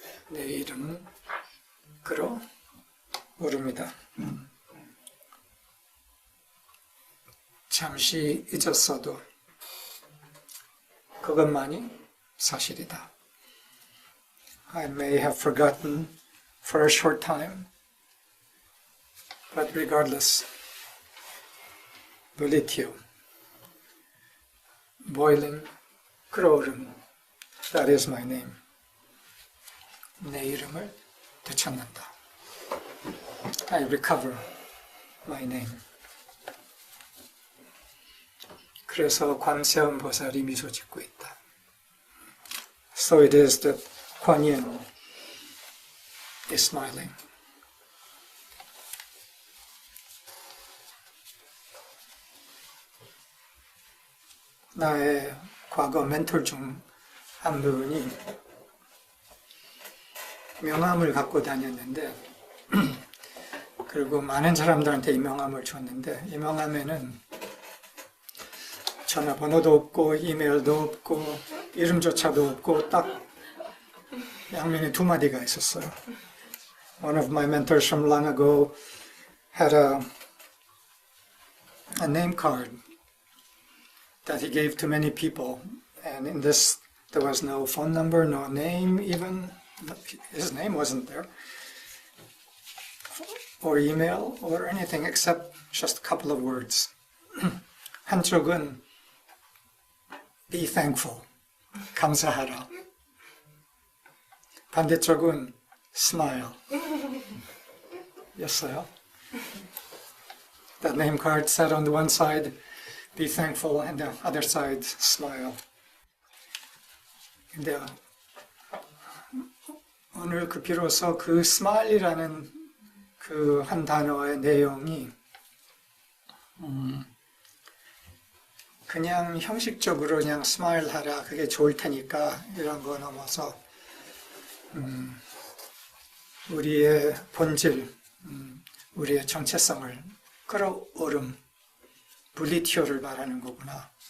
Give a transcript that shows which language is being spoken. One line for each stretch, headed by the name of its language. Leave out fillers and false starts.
Korean: 내 이름은 끌어오름이다. 잠시 잊었어도 그것만이 사실이다.
English: I may have forgotten for a short time, but regardless, volitio, boiling, 끌어오름, that is my name.
Korean: 내 이름을 되찾는다.
English: I recover my name.
Korean: 그래서 관세음 보살이 미소 짓고 있다.
English: So it is that Kuan Yin is smiling.
Korean: 나의 과거 멘토 중 한 분이 명함을 갖고 다녔는데 그리고 많은 사람들한테 이 명함을 줬는데 이 명함에는 전화번호도 없고 이메일도 없고 이름조차도 없고 딱 양면에 두 마디가 있었어요.
English: One of my mentors from long ago had a name card that he gave to many people, and in this there was no phone number, no name even. His name wasn't there, or email, or anything except just a couple of words.
Korean: 한쪽은
English: be thankful,
Korean: 감사하라. 반대쪽은 smile 였어요.
English: That name card said on the one side, be thankful, and the other side, smile.
Korean: 근데 오늘 그 비로소 그 smile이라는 그 한 단어의 내용이 그냥 형식적으로 그냥 스마일 하라, 그게 좋을 테니까 이런 거 넘어서 우리의 본질, 우리의 정체성을 끌어오름, 볼리티오를 말하는 거구나.